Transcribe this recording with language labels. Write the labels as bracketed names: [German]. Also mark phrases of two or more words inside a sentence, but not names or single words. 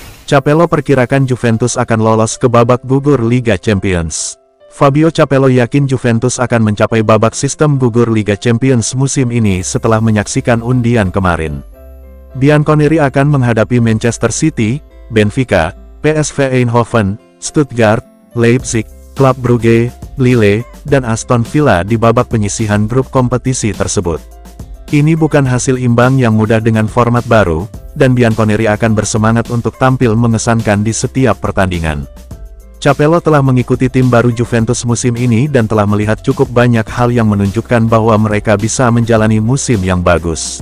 [Indonesian] Capello perkirakan Juventus akan lolos ke babak gugur Liga Champions. Fabio Capello yakin Juventus akan mencapai babak sistem gugur Liga Champions musim ini setelah menyaksikan undian kemarin. Bianconeri akan menghadapi Manchester City, Benfica, PSV Eindhoven, Stuttgart, Leipzig, Club Brugge, Lille, dan Aston Villa di babak penyisihan grup kompetisi tersebut. Ini bukan hasil imbang yang mudah dengan format baru, dan Bianconeri akan bersemangat untuk tampil mengesankan di setiap pertandingan. Capello telah mengikuti tim baru Juventus musim ini dan telah melihat cukup banyak hal yang menunjukkan bahwa mereka bisa menjalani musim yang bagus.